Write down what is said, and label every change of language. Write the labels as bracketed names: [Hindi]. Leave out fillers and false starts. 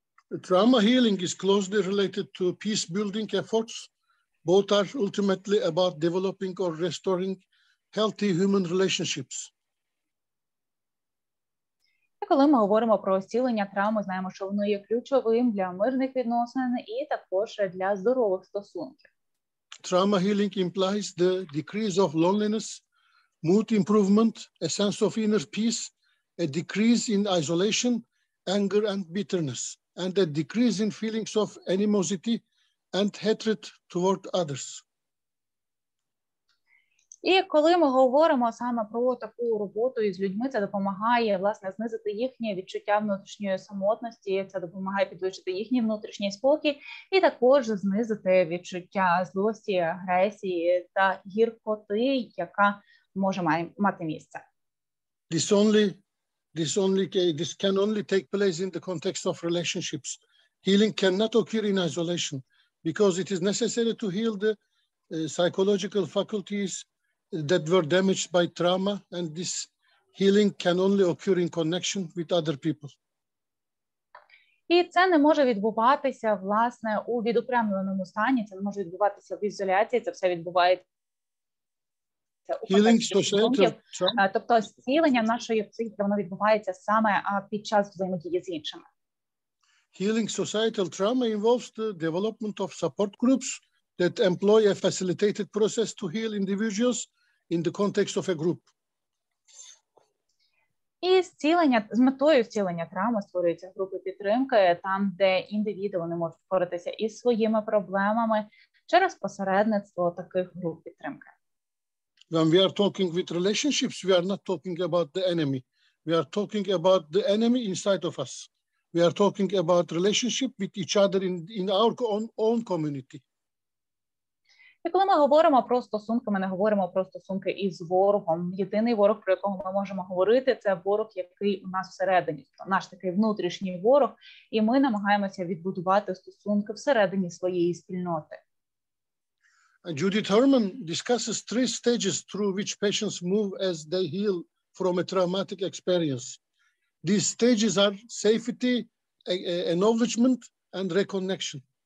[English] Trauma healing is closely related to peace-building efforts. Both are ultimately about developing or restoring healthy human relationships. [Ukrainian] І коли ми говоримо про зцілення травми, знаємо, що воно є ключовим для мирних відносин і також для здорових стосунків. [English] Trauma healing implies the decrease of loneliness, mood improvement, a sense of inner peace, a decrease in isolation, anger and bitterness, and a decrease in feelings of animosity and hatred toward others. [Ukrainian] І коли ми говоримо саме про таку роботу із людьми, це допомагає, власне, знизити їхнє відчуття внутрішньої самотності, це допомагає підвищити їхній внутрішній спокій і також знизити відчуття злості, агресії та гіркоти, яка може мати місце. [English] This can only take place in the context of relationships. Healing cannot occur in isolation because it is necessary to heal the psychological faculties that were damaged by trauma, and this healing can only occur in connection with other people. [Ukrainian] І це не може відбуватися, власне, у відокремленому стані, це не може відбуватися в ізоляції, це все відбувається у контексті стосунків. Тобто зцілення нашої психіки, воно відбувається саме під час взаємодії з іншими. [English] Healing societal trauma involves the development of support groups that employ a facilitated process to heal individuals in the context of a group. [Ukrainian] І з метою зцілення травми створюються групи підтримки, там, де індивіди вони можуть впоратися із своїми проблемами через посередництво таких груп підтримки. [English] When we are talking with relationships, we are not talking about the enemy. We are talking about the enemy inside of us. We are talking about relationship with each other in our own community. [Ukrainian] І коли ми говоримо про стосунки, ми не говоримо про стосунки із ворогом. Єдиний ворог, про якого ми можемо говорити, це ворог, який у нас всередині, наш такий внутрішній ворог, і ми намагаємося відбудувати стосунки всередині своєї спільноти. [English] Judith Herman discusses 3 stages through which patients move as they heal from a traumatic experience. These stages are safety, acknowledgement, and reconnection.